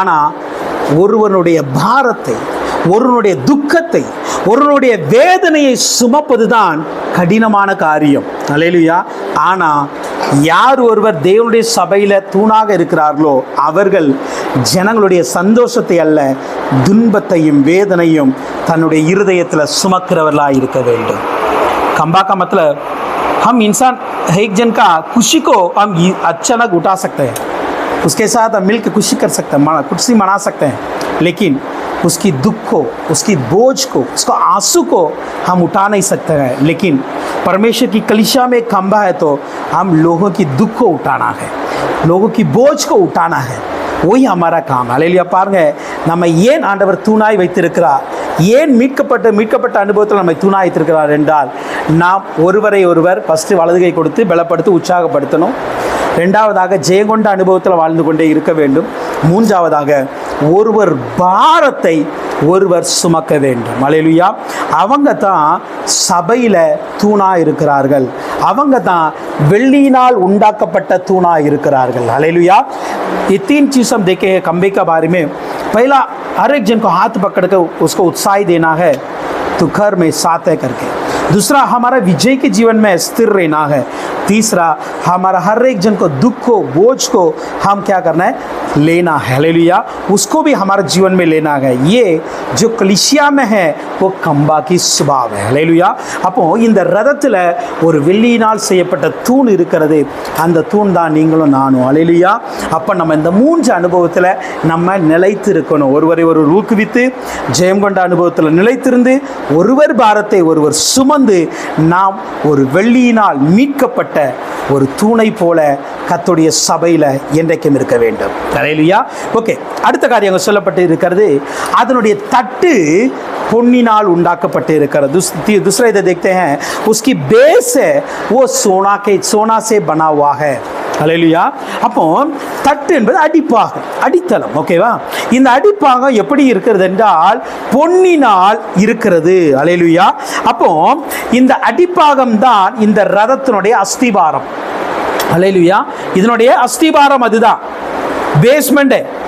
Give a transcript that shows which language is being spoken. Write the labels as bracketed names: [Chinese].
[Tamil] ஆனா ஒருவனுடைய பாரத்தை, ஒருவனுடைய துக்கத்தை, ஒருவனுடைய வேதனையை சுமப்பது தான் கடினமான காரியம். ஹல்லேலூயா. ஆனா யார் ஒருவர் தேவனுடைய சபையில தூணாக இருக்கிறார்களோ அவர்கள் ஜனங்களுடைய சந்தோஷத்தை அல்ல, துன்பத்தையும் வேதனையும் தன்னுடைய இருதயத்தில் சுமக்கிறவர்களாக இருக்க வேண்டும். [Hindi] खंबा का मतलब हम इंसान एक जन का खुशी को हम अचानक उठा सकते हैं, उसके साथ हम मिलकर खुशी कर सकते हैं, खुशी मना सकते हैं, लेकिन उसकी दुख को, उसकी बोझ को, उसका आंसू को हम उठा नहीं सकते हैं. लेकिन परमेश्वर की कलीसिया में खंबा है तो हम लोगों की दुख को उठाना है, लोगों की बोझ को उठाना है. वही हमारा काम. हालेलूया. [Tamil] பாருங்க, நம்ம ஏன் ஆண்டவர் தூணாய் வைத்திருக்கிறார், ஏன் மீட்கப்பட்ட அனுபவத்தில் நம்மை தூணாய் வைத்திருக்கிறார் என்றால், நாம் ஒருவரை ஒருவர் ஃபர்ஸ்ட் வலதுகை கொடுத்து பலப்படுத்தி உற்சாகப்படுத்தணும். ரெண்டாவதாக ஜெயங்கொண்ட அனுபவத்தில் வாழ்ந்து கொண்டே இருக்க வேண்டும். மூன்றாவதாக ஒருவர் பாரத்தை ஒருவர் சுமக்க வேண்டும். ஹல்லேலூயா. அவங்க தான் சபையில தூணா இருக்கிறார்கள், அவங்க தான் வெள்ளியினால் உண்டாக்கப்பட்ட தூணா இருக்கிறார்கள். ஹல்லேலூயா. [Hindi] ये 3 चीज हम देखे हैं खंबे के बारे में. पहला, हर एक जन को हाथ पकड़ कर उसको उत्साह देना है, तो घर में साथ है करके. दूसरा, हमारा विजय के जीवन में स्थिर रहना है. तीसरा, हमारा हर एक जन को दुख को, बोझ को हम क्या करना है, लेना है. हालेलुया. उसको भी हमारे जीवन में लेना है. ये जो कलीसिया में है वो खंबा की स्वभाव है. हालेलुया. [Tamil] அப்போ இந்த ரதத்துல ஒரு வெள்ளியினால் செய்யப்பட்ட தூண் இருக்கிறது, அந்த தூண் தான் நீங்களும் நானும். ஹல்லேலூயா. அப்ப நம்ம இந்த 3 அனுபவத்துல நம்ம நிலைத்து இருக்கணும். ஒருவரை ஒருவர் ஊக்குவித்து ஜெயம் கொண்ட அனுபவத்தில் நிலைத்திருந்து ஒருவர் பாரத்தை ஒருவர் சுமந்து நாம் ஒரு வெள்ளியினால் மீட்கப்பட்ட ஒரு தூணை போல கர்த்தருடைய சபையில என்றைக்கும் இருக்க வேண்டும். ஹல்லேலூயா. ஓகே, அடுத்த காரியம் சொல்லப்பட்டு இருக்கிறது, அதனுடைய தட்டு பொன்னினால் உண்டாக்கப்பட்டு இருக்கிறது. [Hindi] दूसरा इधर देखते हैं, उसकी बेस है वो सोना से बना हुआ है. [Tamil] ஹல்லேலூயா. அப்போ தட்டு என்பது அடிப்பாகம், அடித்தளம். ஓகேவா? இந்த அடிப்பாகம் எப்படி இருக்கிறது என்றால் பொன்னினால் இருக்கிறது. ஹல்லேலூயா. அப்போ இந்த அடிப்பாகம் தான் இந்த ரதத்தினுடைய அஸ்திபாரம். ஹல்லேலூயா. இதனுடைய அஸ்திபாரம் அதுதான், பேஸ்மெண்ட்.